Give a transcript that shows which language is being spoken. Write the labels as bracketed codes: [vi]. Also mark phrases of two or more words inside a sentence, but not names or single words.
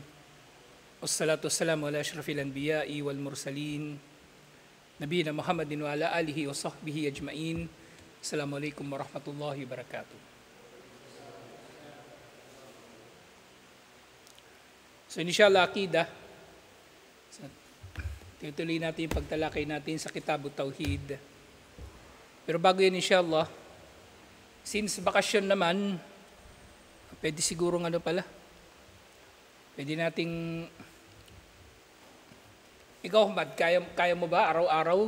[ar] والصلاة والسلام على أشرف الأنبياء والمرسلين. نبينا محمد وعلى آله وصحبه أجمعين. السلام عليكم ورحمة الله وبركاته. So إن شاء الله عقيدة. [tl] Tutuloy natin yung pagtalakay natin sa Kitabut Tauhid. Pero bago yan inshallah, since bakasyon naman, pwede sigurong pwede nating, ikaw Ahmad, kaya mo ba araw-araw?